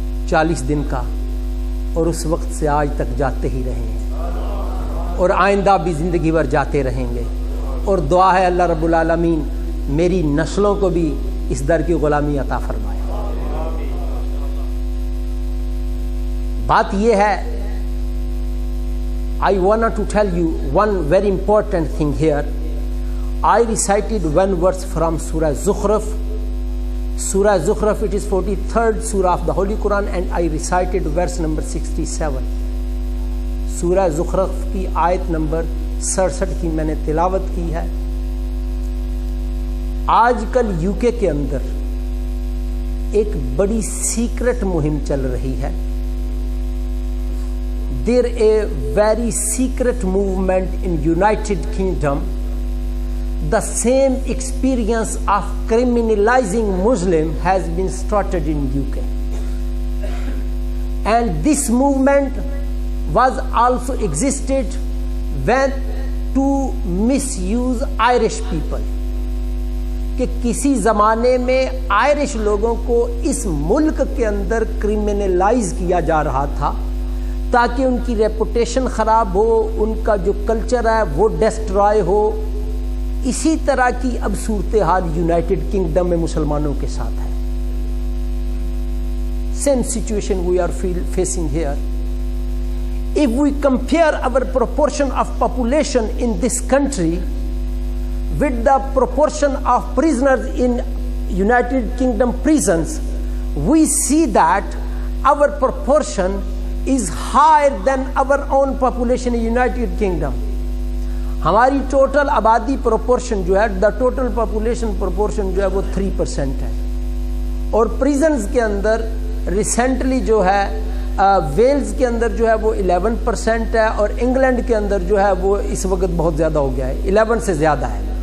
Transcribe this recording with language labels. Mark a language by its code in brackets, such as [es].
[ur] 40 دن کا، اور اس وقت سے آج تک جاتے ہی رہے ہیں اور آئندہ بھی زندگی بھر جاتے رہیں گے، اور دعا ہے اللہ رب العالمین میری نسلوں کو بھی اس در کی غلامی عطا فرمائے۔ بات یہ ہے، [en] I wanted to tell you one very important thing here. I recited one verse from Surah Zukhruf Surah Zukhruf, it is 43rd surah of the Holy Quran, and I recited verse number 67. [ur] Surah Zukhruf کی آیت number 67 کی میں نے تلاوت کی ہے. آج کل یو کے اندر ایک بڑی سیکرٹ مہم چل رہی ہے. [en] There a very secret movement in United Kingdom. The same experience of criminalizing Muslim has been started in UK. And this movement was also existed when to misuse Irish people. [ur] کہ کسی زمانے میں Irish لوگوں کو اس ملک کے اندر criminalise کیا جا رہا تھا تاکہ ان کی ریپوٹیشن خراب ہو, ان کا جو کلچر ہے وہ ڈسٹرائے ہو. اسی طرح کی اب صورتحال یونائٹڈ کنگڈم میں مسلمانوں کے ساتھ ہے. [en] Same situation we are facing here. If we compare our proportion of population in this country with the proportion of prisoners in United Kingdom prisons, we see that our proportion is higher than our own population in United Kingdom. [ur] ہماری total آبادی proportion جو ہے, [en] the total population proportion [ur] جو ہے وہ 3% ہے, اور پریزنز کے اندر ریسنٹلی جو ہے ویلز کے اندر جو ہے وہ 11% ہے, اور انگلینڈ کے اندر جو ہے وہ اس وقت بہت زیادہ ہو گیا ہے, 11 سے زیادہ ہے.